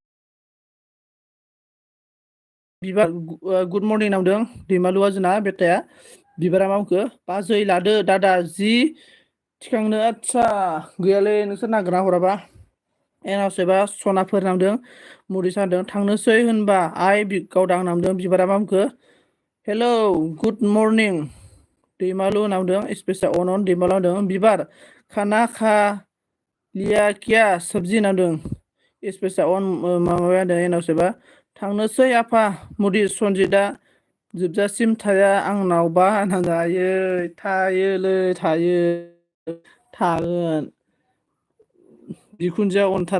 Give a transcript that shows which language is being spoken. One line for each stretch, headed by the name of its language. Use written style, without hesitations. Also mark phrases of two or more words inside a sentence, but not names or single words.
Bodo: बिबार
English: good morning
Bodo: नांदों दैमालुआ जोंना बेटाया बिबारा मा बुंखो बाजै लादो दादा जि थिखांनो आदसा गैयालै नोंसोर नागिरना हराबा एनावसोबा सनाफोर नांदों मुरि सादों थांनोसै होनबा आइ गावदां नांदों बिबारा मा बुंखो
English: hello good morning
Bodo: दैमालु नांदों स्पेसा अनन दैमालु नांदों बिबार
Hindi: खाना खा लिया किया सबजि
Bodo: नांदों स्पेसा अन माबाया होनदों एनावसोबा थांनोसै आफा मुदि सनजितआ जोबजासिम थाया आंनावबा नांदों आयै थायोलै थायो थागोन बिखुनजोआ अनथारा